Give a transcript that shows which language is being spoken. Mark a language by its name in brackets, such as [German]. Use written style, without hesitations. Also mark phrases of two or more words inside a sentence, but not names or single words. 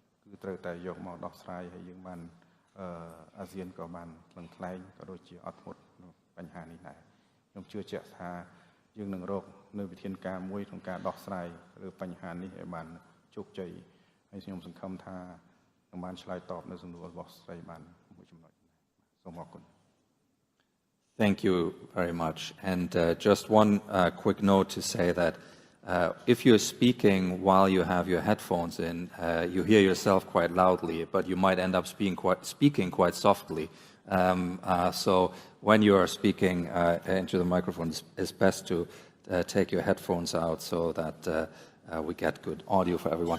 [Khmer] គឺត្រូវតែយកមកដោះស្រាយហើយយើងបានអាស៊ានក៏បានថ្លឹងថ្លែងក៏ដូចជាអត់ធ្មត់ក្នុងបញ្ហានេះដែរខ្ញុំជឿជាក់ថាយើងនឹងរកនៅវិធានការមួយក្នុងការដោះស្រាយឬបញ្ហានេះឲ្យបានជោគជ័យហើយខ្ញុំសង្ឃឹមថានឹងបានឆ្លើយតបនៅសំណួររបស់ស្រីបានមួយចំណុចសូមអរគុណ [English] Thank you very much. And just one quick note to say that if you're speaking while you have your headphones in, you hear yourself quite loudly, but you might end up speaking quite softly. So when you are speaking into the microphone, it's best to take your headphones out so that we get good audio for everyone.